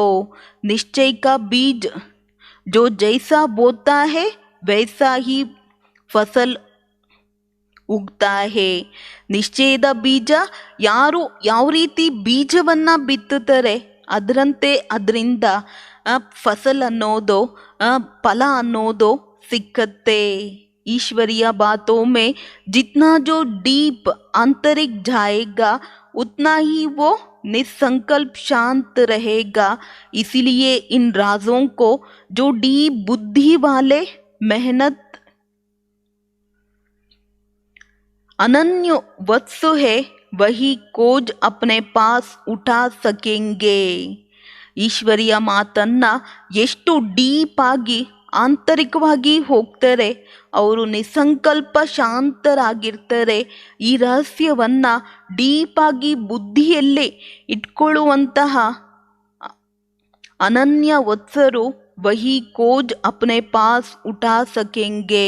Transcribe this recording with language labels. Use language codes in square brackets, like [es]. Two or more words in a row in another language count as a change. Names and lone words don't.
[hi] निश्चय का बीज जो जैसा बोता है वैसा ही फसल उगता है. [kn] ನಿಶ್ಚಯದ ಬೀಜ ಯಾರು ಯಾವ ರೀತಿ ಬೀಜವನ್ನ ಬಿತ್ತುತ್ತಾರೆ ಅದರಂತೆ ಅದರಿಂದ ಫಸಲ್ ಅನ್ನೋದು ಫಲ ಅನ್ನೋದು ಸಿಕ್ಕತ್ತೆ. [hi] ईश्वरीय बातों में जितना जो डीप आंतरिक जाएगा उतना ही वो निसंकल्प शांत रहेगा. इसीलिए इन राजों को जो डीप बुद्धि वाले मेहनत अनन्य वत्सु है वही खोज अपने पास उठा सकेंगे. [kn] ಈಶ್ವರಿಯ ಮಾತನ್ನ ಎಷ್ಟು ಡೀಪ್ ಆಗಿ ಆಂತರಿಕವಾಗಿ ಹೋಗ್ತಾರೆ, ಅವರು ನಿಸಂಕಲ್ಪ ಶಾಂತರಾಗಿರ್ತಾರೆ. ಈ ರಹಸ್ಯವನ್ನ ಡೀಪ್ ಆಗಿ ಬುದ್ಧಿಯಲ್ಲಿ ಇಟ್ಕೊಳ್ಳುವಂತಹ ಅನನ್ಯ ವತ್ಸರು [hi] वही खोज अपने पास उठा सकेंगे.